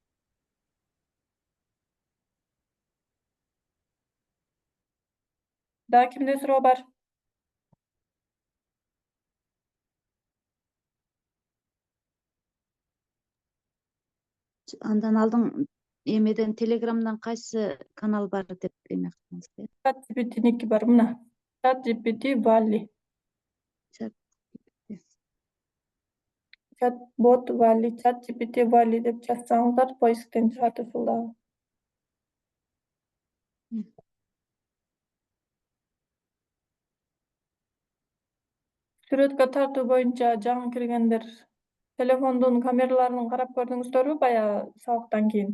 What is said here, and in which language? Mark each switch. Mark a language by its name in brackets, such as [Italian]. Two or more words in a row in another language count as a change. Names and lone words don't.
[Kyrgyz] Дагы кимде суроо бар? Андан алдың эмеден Телеграмдан кайсы канал бар деп эме кылдыңыз? ChatGPT'ники бар мына. ChatGPT Wall-E. Chatbot Wall-E, ChatGPT Wall-E деп жазсаңыздар поисктен чыгат ушул дагы. Сүрөткө тартуу боюнча жаңы киргендер телефондун камераларын карап көрдүңүздөрбү баягы сабактан кийин?